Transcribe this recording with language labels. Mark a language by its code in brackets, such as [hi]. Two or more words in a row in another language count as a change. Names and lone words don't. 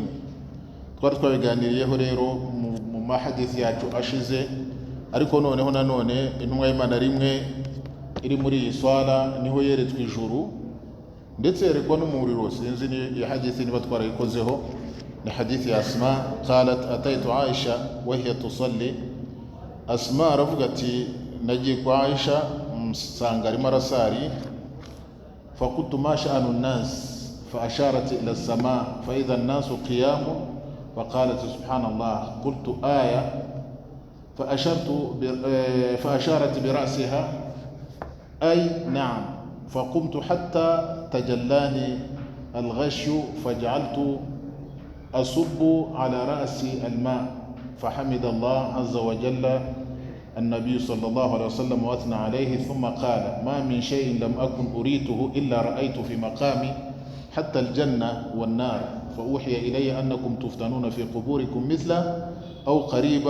[rw] Twari twabiganiriyeho rero mu mahadisi yacu ashize, ariko noneho nanone intumwa y'Imana rimwe iri muri iyi swala niho yeretswe ijuru ndetse yerekwa n'umuriro. Sinzi ni hadisi niba twarayikozeho, ni hadithi ya Asma [ar] قالت أتيت عائشة وهي تصلي. [rw] Asma aravuga ati nagiye kwa Aisha msanga arimo arasari, [ar] فقلت ما شأن الناس فأشارت إلى السماء فإذا الناس قيام فقالت سبحان الله. قلت آية فأشارت برأسها أي نعم. فقمت حتى تجلاني الغش فجعلت أصب على رأسي الماء فحمد الله عز وجل النبي صلى الله عليه وسلم وأثنى عليه ثم قال ما من شيء لم أكن أريته إلا رأيت في مقامي حتى الجنة والنار فأوحي إلي أنكم تفتنون في قبوركم مثله أو قريبا.